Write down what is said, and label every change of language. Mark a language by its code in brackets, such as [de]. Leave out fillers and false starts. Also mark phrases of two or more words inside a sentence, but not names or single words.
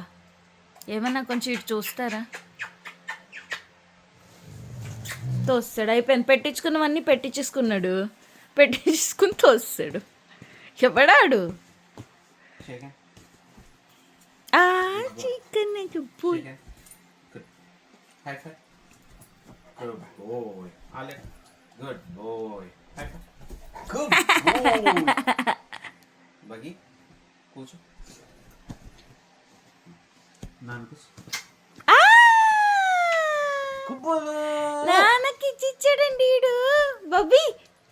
[te] ఏమన్నా కొంచెం ఇటు చూస్తారా? తోస్తాడు, అయిపోయింది. పెట్టించుకున్నవన్నీ పెట్టించుకుని తోస్తాడు. ఎవడాడు? చికెన్ చెప్పు. [en] Good boy. Alex. Good boy. Good boy. [te] Bagi. కూర్చో. నాన్నకి ఇచ్చాడండి వీడు. బబ్బీ